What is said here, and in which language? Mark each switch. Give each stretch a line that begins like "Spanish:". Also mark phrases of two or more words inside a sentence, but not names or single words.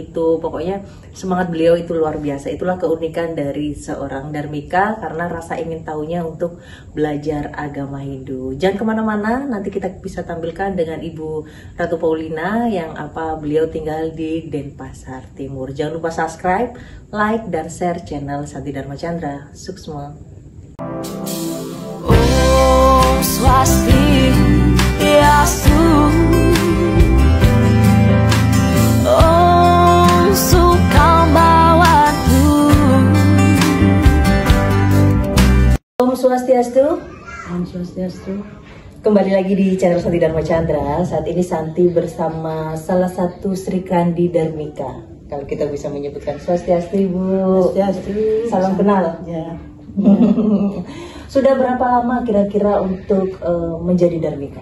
Indonesian: Itu pokoknya semangat beliau itu luar biasa. Itulah keunikan dari seorang dharmika, karena rasa ingin tahunya untuk belajar agama Hindu. Jangan kemana-mana, nanti kita bisa tampilkan dengan Ibu Ratu Paulina yang beliau tinggal di Denpasar Timur. Jangan lupa subscribe, like, dan share channel Santi Dharma Chandra. Sukses semua.
Balinese: Om Swastiastu, Om Sukambawatu. Om Swastiastu. Om Swastiastu.
Indonesian: Kembali lagi di channel Santi Dharma Chandra. Saat ini Santi bersama salah satu Sri Kandi Dharmika. Kalau kita bisa menyebutkan Swastiastu, Ibu. Swastiastu. Salam kenal. Ya. Sudah berapa lama kira-kira untuk menjadi dharmika?